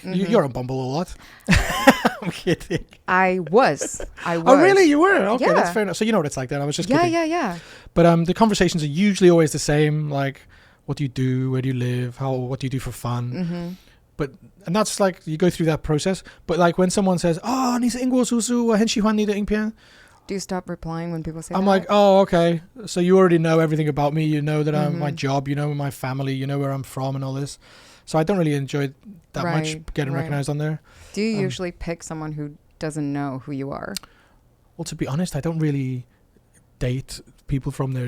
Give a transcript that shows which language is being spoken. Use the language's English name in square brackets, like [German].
[English] You're on Bumble a lot. I'm kidding. I was. Oh, really? You were? Okay, yeah. That's fair enough. So you know what it's like then. I was just kidding. Yeah. But the conversations are usually always the same. Like, what do you do? Where do you live? What do you do for fun? And that's like you go through that process. But like when someone says, "Oh, [Chinese] 你是英国叔叔，我很喜欢你的影片." [English] Do you stop replying when people say I'm that? like, oh, okay. So you already know everything about me. You know that I'm my job. You know my family. You know where I'm from and all this. So I don't really enjoy that much getting recognized on there. Do you usually pick someone who doesn't know who you are? Well, to be honest, I don't really date people from there.